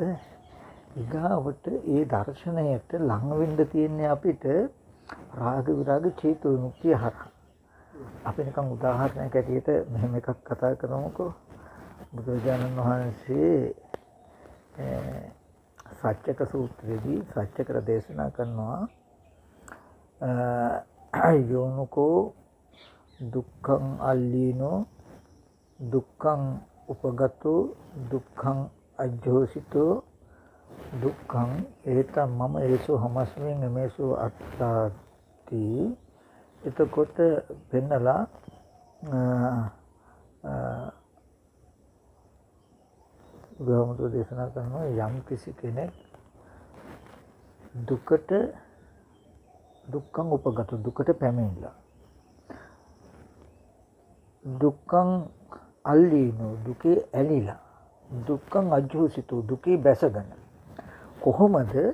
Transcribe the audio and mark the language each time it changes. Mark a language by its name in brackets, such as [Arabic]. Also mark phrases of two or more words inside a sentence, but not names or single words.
[Sinhala] ඊගාවට ඒ දර්ශනයට ලං වෙන්න තියෙන්නේ අපිට රාග විරාග චේතෝ විමුක්තිය හරහා. අපි නිකන් උදාහරණයක් ඇටියට මෙහෙම එකක් කතා කරමුකෝ. බුදුරජාණන් වහන්සේ සත්‍යක සූත්‍රයේදී සත්‍යකර දේශනා කරනවා [Pali] යෝනුකෝ දුක්ඛං අල්ලීනෝ දුක්ඛං උපගතෝ දුක්ඛං අජ්ජෝසිතෝ දුක්ඛං ඒතම් මම ඒසෝ හමස්මින් එමේසෝ අත්තාති. [Sinhala] එතකොට පෙන්නලා බුදුහාමුදුරුවෝ දේශනා කරනවා යම් කිසි කෙනෙක් [Pali] දුක්ඛං උපගත [Sinhala] දුකට පැමිණිලා [Pali] දුක්ඛං අල්ලීනෝ [Sinhala] දුකේ ඇලිලා [Pali] දුක්ඛං අජ්ජෝසිතෝ [Sinhala] දුකේ බැසගෙන කොහොමද